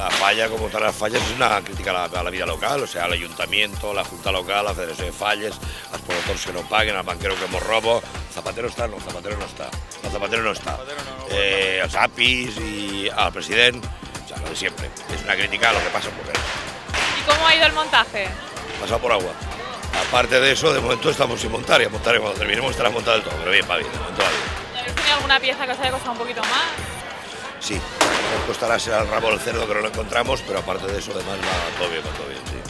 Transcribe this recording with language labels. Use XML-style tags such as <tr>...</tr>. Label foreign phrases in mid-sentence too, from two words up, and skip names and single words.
<es>falla, como todas las fallas, es una crítica a la vida local, o sea, al ayuntamiento, la junta local, la federación de falles,</es> <ca>als promotors que no paguen,</ca> <es>al banquero que hemos robo.</es> <ca>Zapatero està? No, Zapatero no està. No, Zapatero no està.</ca> <es>Els APIs y al presidente, o sea, lo de siempre. Es una crítica a lo que pasa en Burriana. ¿Y cómo ha ido el montaje? Pasado por agua. Aparte de eso, de momento estamos sin montar, y a montar cuando terminemos estará montado el todo, pero bien, va bien, de momento va bien. ¿Habéis tenido alguna pieza que os haya costado un poquito más? Sí, nos costará ser al rabo del cerdo que no lo encontramos, pero aparte de eso, además va todo bien, sí.</es>